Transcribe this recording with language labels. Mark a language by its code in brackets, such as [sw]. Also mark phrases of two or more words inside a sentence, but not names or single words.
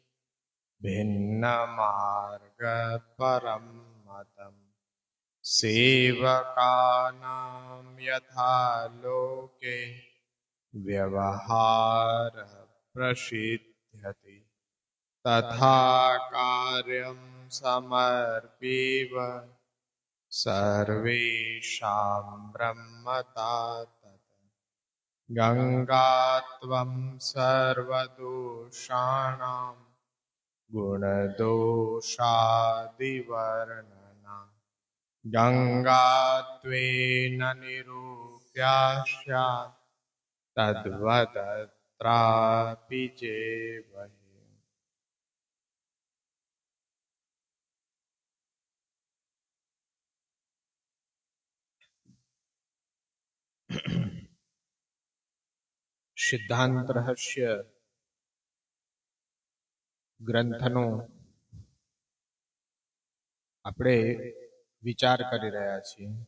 [sa] भिन्नमार्गपरं मतम् सेवकानां यथा लोके व्यवहारः प्रसिद्ध्यति तथा कार्यं समर्प्येव सर्वेषां ब्रह्मता गङ्गात्वं सर्वदोषाणां ગુણદોષાદિવર્ણના ગંગાત્વેન નિરૂપ્યાસ્યાत् તદ્વદત્રાપી ચેવહી. [gu] સિદ્ધાંત રહસ્ય ગ્રંથનો આપણે વિચાર કરી રહ્યા છીએ.